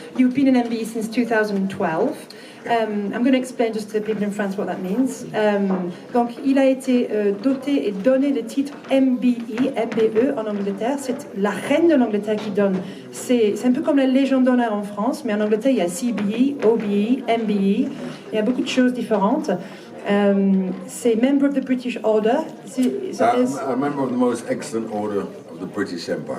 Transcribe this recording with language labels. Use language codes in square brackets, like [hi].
[en] You've been an MBE since 2012. I'm going to explain just to the people in France what that means. [fr] Donc, il a été doté et donné le titre MBE en Angleterre. C'est la reine de l'Angleterre qui donne. C'est un peu comme la Légion d'honneur en France, mais en Angleterre, il y a CBE, OBE, MBE. Il y a beaucoup de choses différentes. C'est [en] member of the British Order. A member of the most excellent order of the British Empire.